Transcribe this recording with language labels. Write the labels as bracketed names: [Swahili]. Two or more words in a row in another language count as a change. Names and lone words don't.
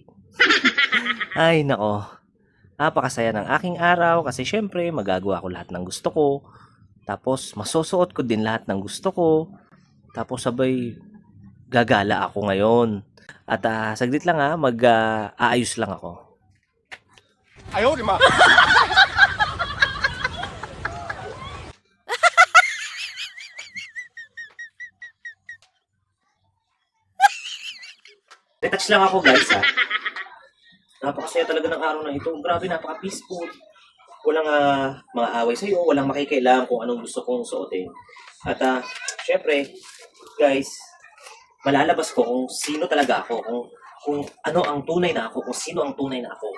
[Filipino] Ay nako, napakasaya ng aking araw kasi siyempre magagawa ko lahat ng gusto ko. Tapos masusuot ko din lahat ng gusto ko. Tapos sabay gagala ako ngayon. At saglit lang aayos lang ako. [Chinese] 哎呦我的妈！ [Filipino] Retouch lang ako guys Napakasaya talaga ng araw na ito. Grabe, napaka-peaceful. Walang mga away sa'yo, walang makikialam kung anong gusto kong suotin. At syempre, guys, malalabas ko kung sino talaga ako, kung ano ang tunay na ako, kung sino ang tunay na ako.